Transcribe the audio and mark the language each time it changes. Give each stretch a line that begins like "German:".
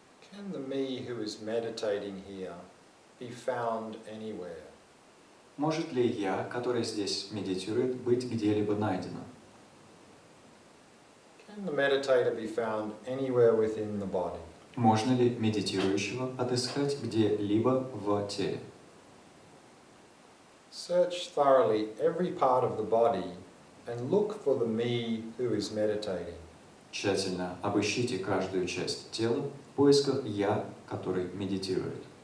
English: Can the me who is meditating here be found anywhere?
Russian: Может ли «я», который здесь медитирует, быть где-либо найдено?
English: Can the meditator be found anywhere within the body?
Russian: Можно ли медитирующего отыскать где-либо в теле?
English: Search thoroughly every part of the body and look for the me who is meditating.
Russian: Тщательно обыщите каждую часть тела в поисках «я», который медитирует.